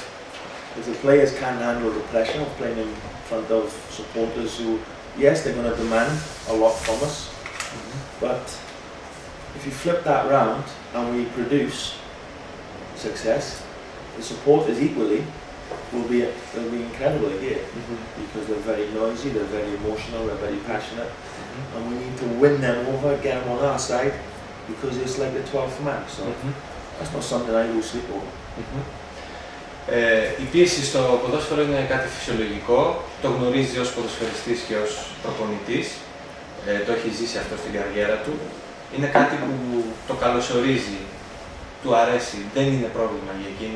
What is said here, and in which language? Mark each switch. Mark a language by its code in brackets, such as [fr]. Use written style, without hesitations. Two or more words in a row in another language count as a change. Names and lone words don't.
[en] If the players can't handle the pressure of playing in front of supporters who, yes, they're going to demand a lot from us, but if you flip that round and we produce success, the supporters equally will be incredible here because they're very noisy, they're very emotional, they're very passionate, and we need to win them over, get them on our side because it's like the 12th man. So that's not something I lose sleep over. [el] Η πίεση στο ποδόσφαιρο είναι κάτι φυσιολογικό, το γνωρίζει ως ποδοσφαιριστής και ως προπονητής, το έχει ζήσει αυτό στην καριέρα του. Είναι κάτι που το καλωσορίζει, του αρέσει, δεν είναι πρόβλημα για εκείνον.